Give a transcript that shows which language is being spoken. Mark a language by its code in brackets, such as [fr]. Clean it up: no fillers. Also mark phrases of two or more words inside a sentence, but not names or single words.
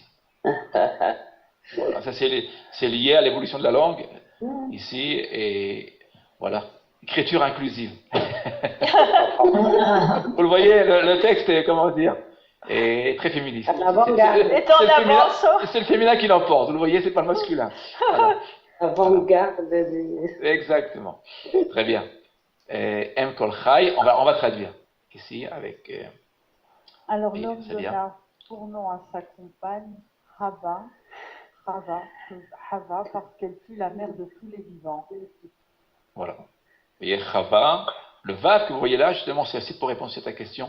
[fr] Voilà, ça c'est lié à l'évolution de la langue ici et voilà, écriture inclusive. Vous le voyez, le texte est, comment dire, est très féministe. C'est le féminin qui l'emporte. Vous le voyez, c'est pas le masculin. Voilà. Avant-garde. Exactement. Très bien. M. [he] כל חי, [fr] on va traduire ici avec. Alors l'homme donna pour nom à sa compagne Hava, parce qu'elle fut la mère de tous les vivants. Voilà. Vous voyez, Chava, le vav que vous voyez là, justement, c'est assez pour répondre à ta question.